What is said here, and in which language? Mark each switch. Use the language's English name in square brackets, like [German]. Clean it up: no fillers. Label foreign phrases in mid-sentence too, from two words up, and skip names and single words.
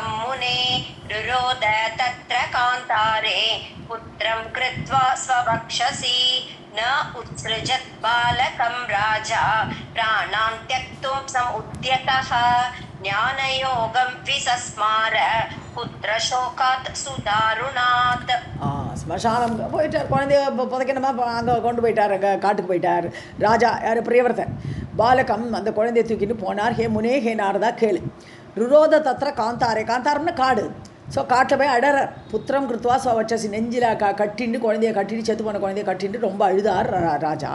[Sanskrit] मुने रुरोद तत्र कान्तारे पुत्रं कृत्वा स्ववक्षसि न उत्सृजत् बालकं राजा प्राणान् त्यक्तुं समुद्यतः ज्ञानयोगं विसस्मार पुत्रशोकात् सुदारुणात्. [Tamil] ஸ்மசானம் போயிட்டார், குழந்தைய புதைக்கணுமா அங்கே கொண்டு போயிட்டார், காட்டுக்கு போயிட்டார். ராஜா யார், பிரியவர்த்தன். பாலகம் அந்த குழந்தைய தூக்கிட்டு போனார். [Sanskrit] हे मुने हे नारदा கேளு. रुरोद तत्र कान्तारे, [Tamil] காந்தாரம்னா காடு. ஸோ காட்டில் போய் அடறார். [Sanskrit] पुत्रं कृत्वा वक्षसि, [Tamil] நெஞ்சில் கட்டின்னு குழந்தைய கட்டிட்டு, செத்து போன குழந்தைய கட்டிட்டு ரொம்ப அழுதார் ராஜா.